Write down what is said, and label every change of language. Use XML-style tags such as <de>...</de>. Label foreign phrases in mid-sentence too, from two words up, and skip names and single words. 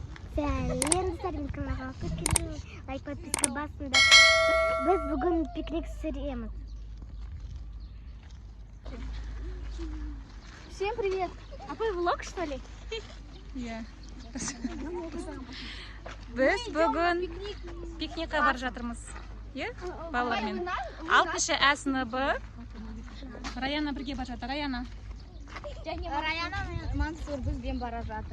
<kk>Сәлем каналға</kk> <ru>лайк подписка</ru> <kk>басыңдар. Біз бүгін пикник түсіреміз.</kk> <ru>Всем привет! Апай влог, что ли?</ru> <kk>Иә. Біз бүгін пикникқа бара жатырмыз. Иә? Балалармен. 6-шы А сыныбы. Раяна бірге бара жатыр. Раяна. Раяна мен Мансур бізбен бара жатыр.</kk>